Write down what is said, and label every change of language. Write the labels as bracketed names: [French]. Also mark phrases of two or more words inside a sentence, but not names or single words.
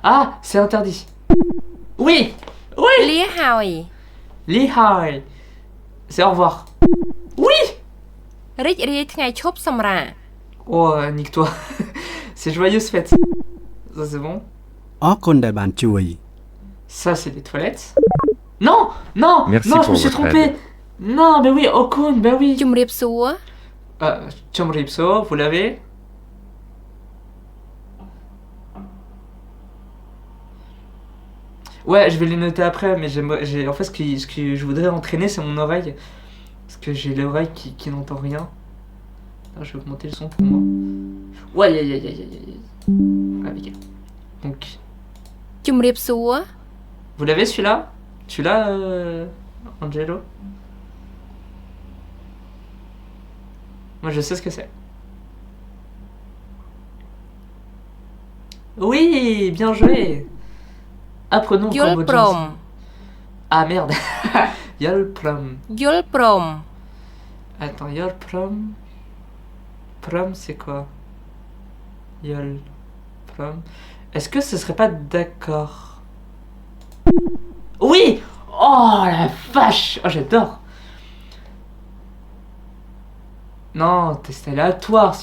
[French] Ah, c'est interdit. Oui. Oui. [Khmer] លាហើយ លាហើយ. [French] C'est au revoir. Oui. [Khmer] រីករាយថ្ងៃឈប់សម្រាក [French] Oh, nique-toi. C'est joyeuse fête. Ça, c'est bon. [Khmer] អរគុណដែលបានជួយ [French] Ça, c'est les toilettes. Non, non, Merci non, je pour me suis votre trompé. aide. Non, mais oui, Okun, ben oui. [Khmer] ជំរាបសួរ [French] Chomripso, vous l'avez? Ouais, je vais les noter après, mais en fait, ce que je voudrais entraîner, c'est mon oreille. Parce que j'ai l'oreille qui n'entend rien. Là, je vais augmenter le son pour moi. Ouais, aïe, aïe, aïe, aïe, aïe. Ah, nickel. Donc, [Khmer] ជំរាបសួរ [French] vous l'avez celui-là? Tu l'as, Angelo? Moi, je sais ce que c'est. Oui, bien joué. Apprenons [Khmer] យល់ព្រម [French] Ah merde. Yolprom. [Khmer] យល់ព្រម [French] Attends, Yolprom. Prom, c'est quoi? Yolprom. Est-ce que ce serait pas d'accord? Oui! Oh la vache! Oh, j'adore! Non, c'est aléatoire, s'il